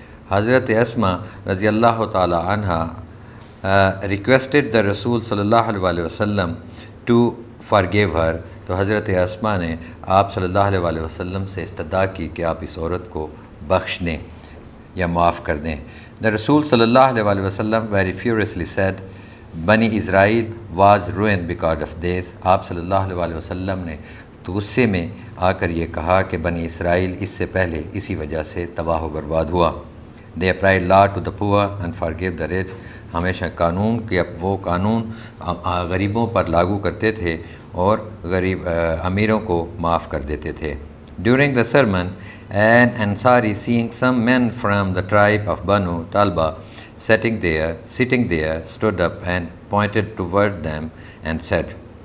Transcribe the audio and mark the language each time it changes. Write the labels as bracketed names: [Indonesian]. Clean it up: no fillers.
[English] حضرت اسمہ رضی اللہ تعالی عنہ requested the رسول صلی اللہ علیہ وسلم to forgive her. [Urdu] تو حضرت اسمہ نے آپ صلی اللہ علیہ وسلم سے استدعا کی کہ آپ اس عورت کو بخش دیں یا معاف کر دیں. [English] The Rasool صلی اللہ علیہ وسلم very furiously said, Bani Israel was ruined because of this. [Urdu] آپ صلی اللہ علیہ وسلم نے تو غصے میں آ کر یہ کہا کہ بنی اسرائیل اس سے پہلے اسی وجہ سے تباہ و برباد ہوا. [English] They applied law to the poor and forgave the rich. [Urdu] ہمیشہ وہ قانون غریبوں پر لاگو کرتے تھے اور امیروں کو معاف کر دیتے تھے. [English] During the sermon, an Ansari, seeing some men from the tribe of Banu Talba sitting there, stood up and pointed toward them and said,